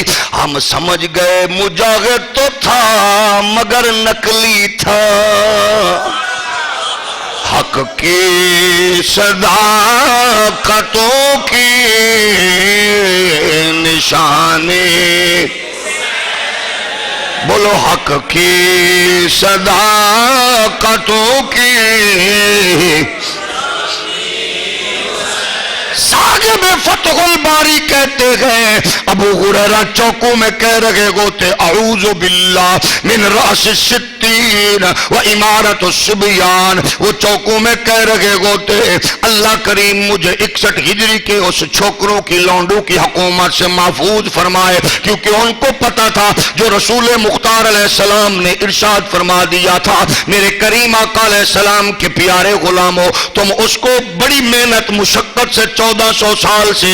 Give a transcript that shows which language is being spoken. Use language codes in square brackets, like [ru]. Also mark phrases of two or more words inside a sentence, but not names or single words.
[ur] ہم سمجھ گئے مجاہد تو تھا مگر نقلی تھا، حق کی صداقتوں کی نشانی، بولو حق کی صداقتوں کی۔ صاحب فتح الباری کہتے ہیں ابو ہریرہ چوکوں میں کہہ رہے ہوتے [ar] اعوذ باللہ من رأس الستین و امارت الصبیان، [ur] وہ چوکوں میں کہہ رہے ہوتے اللہ کریم مجھے 61 ہجری کے اس چھوکروں کی لونڈوں کی حکومت سے محفوظ فرمائے، کیونکہ ان کو پتا تھا جو رسول مختار [ar] علیہ السلام [ur] نے ارشاد فرما دیا تھا میرے کریم آقا [ar] علیہ السلام [ur] کے پیارے غلاموں، تم اس کو بڑی محنت مشقت سے 1400 سال سے